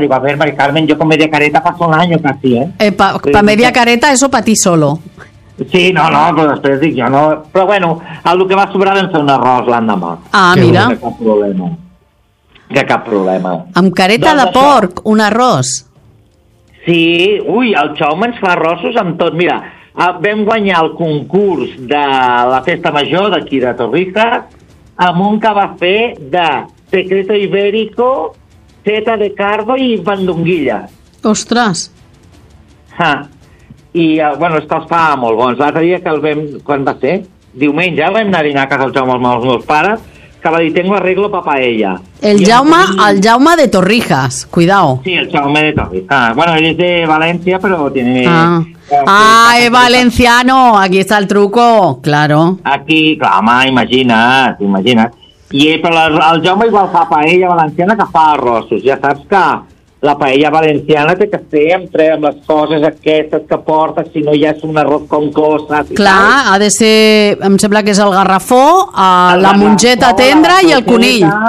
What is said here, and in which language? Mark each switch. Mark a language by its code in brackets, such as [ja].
[es] Diu, a ver, Mari Carmen, jo con media careta paso un año casi, eh? Pa media careta, eso pa ti solo. [ca] Sí, no, però després dic jo no. Però bueno, el que va sobrar vam fer un arròs l'endemà. Ah, mira. Que cap problema. Amb careta de porc, un arròs. Sí, ui, el Jaume ens fa arrossos amb tot. Mira, vam guanyar el concurs de la Festa Major d'aquí de Torrica amb un que va fer de secreto ibérico, seta de cardo i bandonguilla. Ostres! Ha. I, bueno, és que els fa molt bons. L'altre dia que el vam... Quan va ser? Diumenge, vam anar a dinar a casa el Jaume amb els meus pares, que va dir, [es] tengo arreglo pa paella. El Jaume de Torrijas, cuidao. Sí, el Jaume de Torrijas. [ca] Bueno, ell és de València, però [es] tiene... Ah, es valenciano, aquí está el truco, claro. [ca] Aquí, clar, home, imagina't. I però el Jaume igual fa paella valenciana que fa arrossos. Ja saps que la paella valenciana té que ser amb les coses aquestes que porta, si no ja és un arròs com cosa. Clar, ha de ser, em sembla que és el garrafó, la mongeta tendra i el conill.